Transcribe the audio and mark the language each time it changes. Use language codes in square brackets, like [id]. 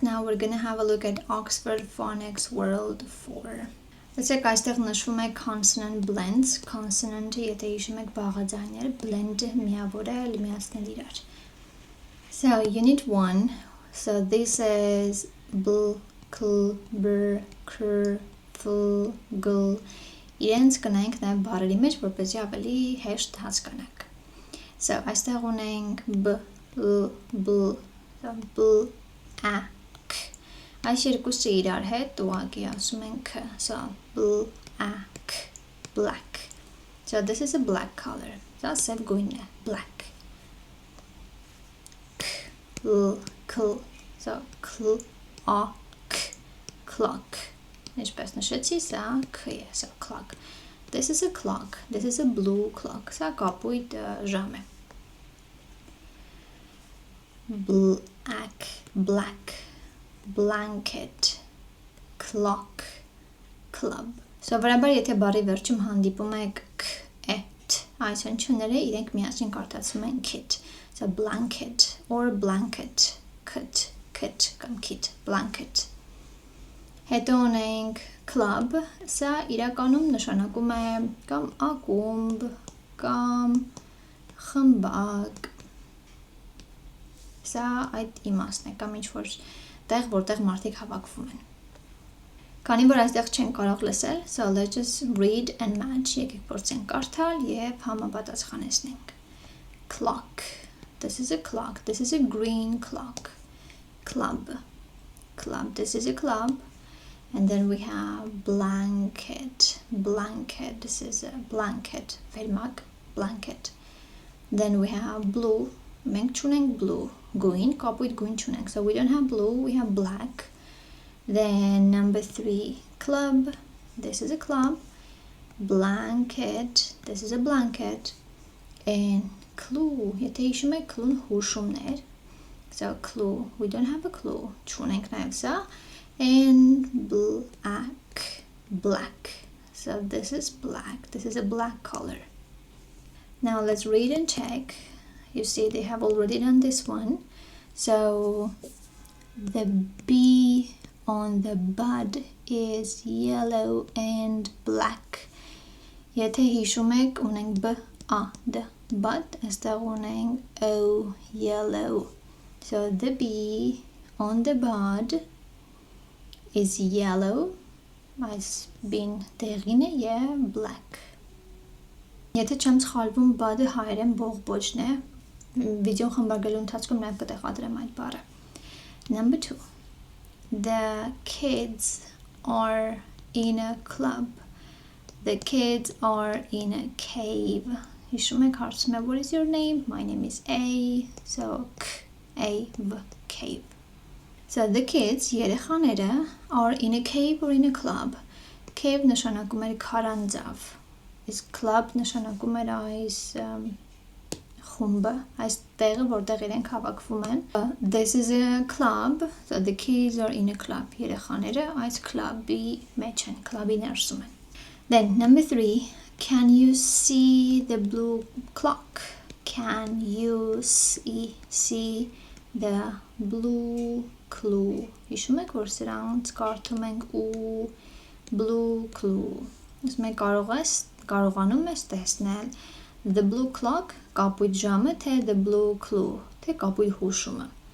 [en] Now we're gonna have a look at Oxford Phonics World 4. Let's say [hy] այստեղ նշվում է [en] consonant blends. [hy] Consonant-ը եթե հիշում եք բաղաձայներ, blend-ը միավորել, միացնել իրար. [en] So unit 1. So this is bl, cl, br, cr, fl, gl. [hy] Իրենց կնայինք նաև բառերի մեջ, որպեսզի ավելի հեշտ հասկանանք. So այստեղ ունենք b, l, bl, bl, a, k. Այս երկուսը իրար հետ ուղղակի ասում են k. So bl, a, k, black. [en] So this is a black color. So [hy] սև գույնն է, [en] black. K, l, kl. So kl, a, k, clock. [hy] Ինչպես նշեցի, սա k է, so clock. [en] This is a clock. This is a blue clock. [hy] Սա կապույտ ժամ է. [en] Black, black, blanket, clock, club. [hy] Սովորաբար եթե բառի վերջում հանդիպում եք k, et, այս հնչյունները իրենք միասին կարդացում են kit. [en] So blanket or blanket, kit, kit կամ kit, blanket. [hy] Հետո ունենք club, սա իրականում նշանակում է կամ ակումբ, կամ խմբակ. Սա այդ իմաստն է, կամ ինչ-որ տեղ, որտեղ մարդիկ հավաքվում են. Քանի որ այստեղ չեն կարող լսել, [en] so let's just read and match, [hy] եկեք փորձենք կարդալ և համապատասխանեցնենք. [en] Clock. This is a clock. This is a green clock. Club. Club. This is a club. And then we have blanket. Blanket. This is a blanket. Vermak. Blanket. Then we have blue. [hy] Մենք չունենք blue. Գույն, կապույտ գույն չունենք. [en] So we don't have blue, we have black. Then number 3, club. This is a club. Blanket. This is a blanket. And clue. [hy] Եթե հիշում եք clue-ն հուշումներ. [en] So clue. We don't have a clue. [hy] Չունենք նաև սա. [en] And black. Black. So this is black. This is a black color. Now let's read and check. You see they have already done this one. So the B on the bud is yellow and black. [hy] Եթե հիշում եք ունենք B, A, D, bud, այստեղ ունենք O, yellow. [en] So the B on the bud is yellow. [hy] Այս B-ն տեղին է և black. Եթե չեմ սխալվում bud-ը հայերեն բողբոջն է. Վիդեոն խմբագրելու ընթացքում նաև կտեղադրեմ այդ բառը. [en] Number 2. The kids are in a club. The kids are in a cave. [hy] Հիշում եք հարցում է [en] what is your name? My name is A. [hy] So k, A, v, cave. [en] So the kids, [hy] երեխաները, [en] are in a cave or in a club. [hy] Cave նշանակում էր քարանձավ. Իսկ club նշանակում էր այս խումբը, այս տեղը, որտեղ իրենք հավաքվում են. [en] This is a club, so the kids are in a club. [hy] Երեխաները այս club-ի մեջ են, club-ի ներսում են. [en] Then, number 3, can you see the blue clock? Can you see the blue clue? [hy] Հիշում եք, որ սրանց կարդում ենք ու blue clue. Իսկ մենք կարողանում ես տեսնել [en] the blue clock, [hy] կապույտ ժամը, թե [en] the blue clue, [hy] թե կապույտ հուշումը.